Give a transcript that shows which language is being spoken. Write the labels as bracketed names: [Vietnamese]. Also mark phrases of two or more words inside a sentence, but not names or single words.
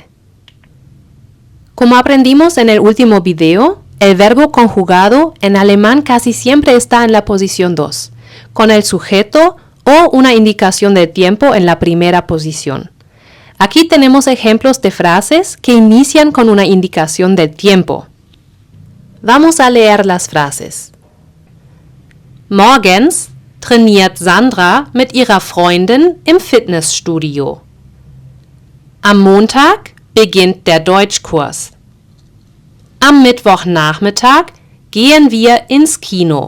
[Spanish] Como aprendimos en el último video, el verbo conjugado en alemán casi siempre está en la posición 2, con el sujeto o una indicación de tiempo en la primera posición. Aquí tenemos ejemplos de frases que inician con una indicación de tiempo. Vamos a leer las frases. [German] Morgens trainiert Sandra mit ihrer Freundin im Fitnessstudio. Am Montag beginnt der Deutschkurs. Am Mittwochnachmittag gehen wir ins Kino.